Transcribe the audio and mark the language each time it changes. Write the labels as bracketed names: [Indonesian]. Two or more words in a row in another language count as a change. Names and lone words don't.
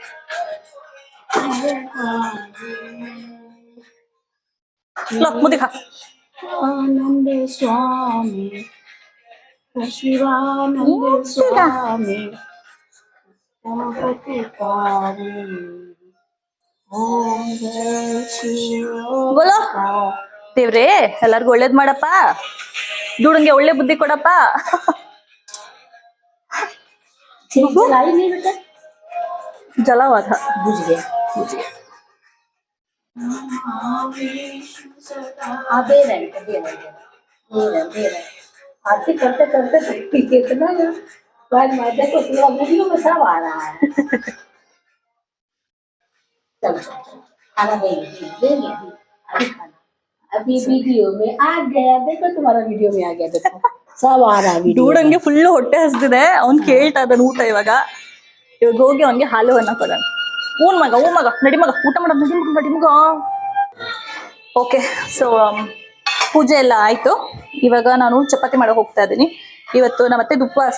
[Hindi] लो मुँह दिखा. आनंद स्वामी शिवानंद स्वामी गणपति पारे. ओम जय शिव. [Kannada] बोलो ದೇವ್ರೇ ಎಲ್ಲರಿಗೂ ಒಳ್ಳೇದ್ ಮಾಡಪ್ಪ, ದುಡುಂಗೆ ಒಳ್ಳೆ ಬುದ್ಧಿ ಕೊಡಪ್ಪ. [Hindi] जलाई नहीं बेटा. जला हुआ था. बुझ गया. दे रहे आरती करते करते कितना देखो पूरा वीडियो में सब आ रहा है. चलो खाना देंगे अभी वीडियो में आ गया. देखो तुम्हारा वीडियो में आ गया. देखो सब आ रहा है. [Kannada] ದುಡುಂಗೆ ಫುಲ್ ಹೊಟ್ಟೆ ಹಸ್ದಿದೆ, ಅವ್ನ್ ಕೇಳ್ತಾ ಇದ್ದಾನ ಊಟ. ಇವಾಗ ಹೋಗಿ ಅವನ್ಗೆ ಹಾಲು ಅನ್ನ ಕೊಡೋಣ. ಊನ್ ಮಗ ನಡಿ ಮಗ ಊಟ ಮಾಡೋದು, ನಡಿ ಮಗ. [English] okay so [Kannada] ಪೂಜೆ ಎಲ್ಲ ಆಯ್ತು. ಇವಾಗ ನಾನು ಚಪಾತಿ ಮಾಡಕ್ ಹೋಗ್ತಾ ಇದ್ದೀನಿ. ಇವತ್ತು ನಮ್ಮ ಅತ್ತೆದು ಉಪವಾಸ.